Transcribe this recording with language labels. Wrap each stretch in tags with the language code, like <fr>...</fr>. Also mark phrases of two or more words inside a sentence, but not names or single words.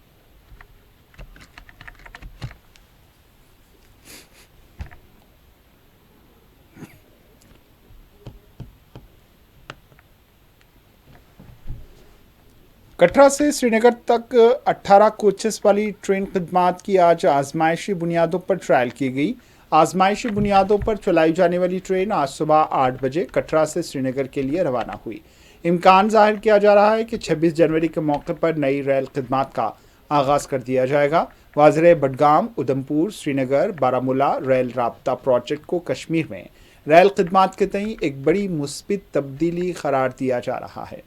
<ur>کٹرا سے سری نگر تک 18 کوچز والی ٹرین خدمات کی آج آزمائشی بنیادوں پر ٹرائل کی گئی۔ آزمائشی بنیادوں پر چلائی جانے والی ٹرین آج صبح 8 بجے کٹرا سے سری نگر کے لیے روانہ ہوئی۔ امکان ظاہر کیا جا رہا ہے کہ 26 جنوری کے موقع پر نئی ریل خدمات کا آغاز کر دیا جائے گا۔ واضح بڈگام، ادھمپور، سری نگر، بارامولہ ریل رابطہ پروجیکٹ کو کشمیر میں ریل خدمات کے تئیں ایک بڑی مثبت تبدیلی قرار دیا جا رہا ہے۔</ur>